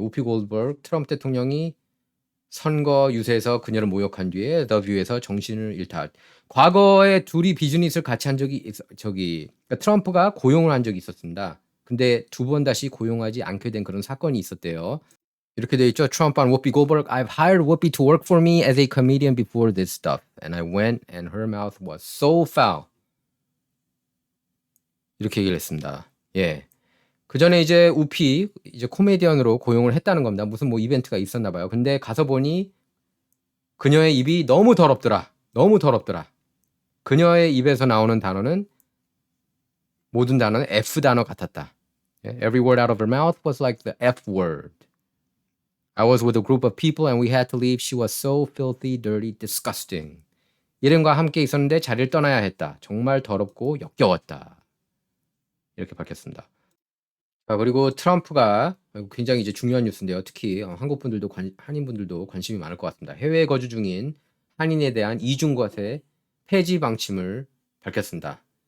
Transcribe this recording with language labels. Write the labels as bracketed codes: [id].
[ko] 우피 골드버그 트럼프 대통령이 선거 유세에서 그녀를 모욕한 뒤에 The View에서 정신을 잃다. 과거에 둘이 비즈니스를 같이 한 적이 그러니까 트럼프가 고용을 한 적이 있었습니다. 근데 두 번 다시 고용하지 않게 된 그런 사건이 있었대요. 이렇게 돼 있죠. [en] 트럼프 and Whoopi Goldberg. I've hired Whoopi to work for me as a comedian before this stuff. And I went and her mouth was so foul. [ko] 이렇게 얘기를 했습니다. 예. 그 전에 이제 우피 이제 코미디언으로 고용을 했다는 겁니다. 무슨 뭐 이벤트가 있었나 봐요. 근데 가서 보니 그녀의 입이 너무 더럽더라. 그녀의 입에서 나오는 단어는 모든 단어는 F 단어 같았다. [en] Every word out of her mouth was like the F word. I was with a group of people and we had to leave. She was so filthy, dirty, disgusting. [ko] 이름과 함께 있었는데 자리를 떠나야 했다. 정말 더럽고 역겨웠다. 이렇게 밝혔습니다. 그리고 트럼프가 굉장히 이제 중요한 뉴스인데요. 특히 한국 분들도 한인분들도 관심이 많을 것 같습니다. 해외에 거주 중인 한인에 대한 이중과세 폐지 방침을 밝혔습니다.